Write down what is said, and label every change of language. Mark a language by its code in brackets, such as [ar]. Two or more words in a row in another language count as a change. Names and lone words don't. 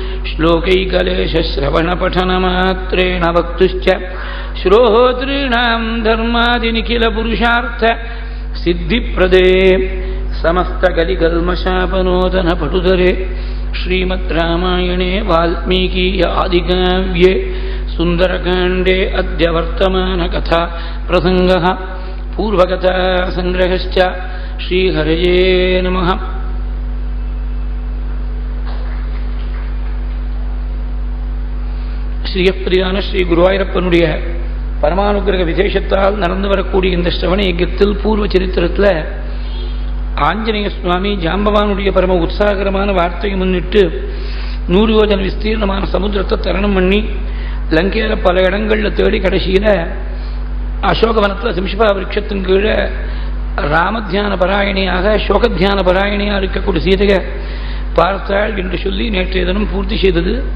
[sa] श्लोकैकलेशश्रवणपठनमात्रेण वक्तुश्च श्रोतॄणां धर्मादिनिखिलपुरुषार्थ सिद्धिप्रदे समस्तकलिकल्मषापनोदनपटुतरे श्रीमद्रामायणे वाल्मीकीय आदिकाव्ये सुन्दरकाण्डे अद्य वर्तमानकथा प्रसङ्गः पूर्वकथा सङ्ग्रहश्च श्रीहरये नमः. [ta] ஸ்ரீயப்பிரியான ஸ்ரீ குருவாயூரப்பனுடைய பரமானுகிரக விசேஷத்தால் நடந்து வரக்கூடிய இந்த ஸ்ரவண யஜ்ஞத்தில் பூர்வ சரித்திரத்தில் ஆஞ்சநேய சுவாமி ஜாம்பவானுடைய பரம உற்சாகரமான வார்த்தையை முன்னிட்டு 100 யோஜன விஸ்தீர்ணமான சமுத்திரத்தை தரணம் பண்ணி லங்கையில பல இடங்களில் தேடி கடைசியில் அசோகவனத்தில் சிம்ஷபா விருட்சத்தின் கீழே ராமத்தியான பராயணியாக சோகத்தியான பராயணியாக இருக்கக்கூடிய சீதையை பார்த்தாள் என்று சொல்லி நேற்றைய தினம் பூர்த்தி செய்தது.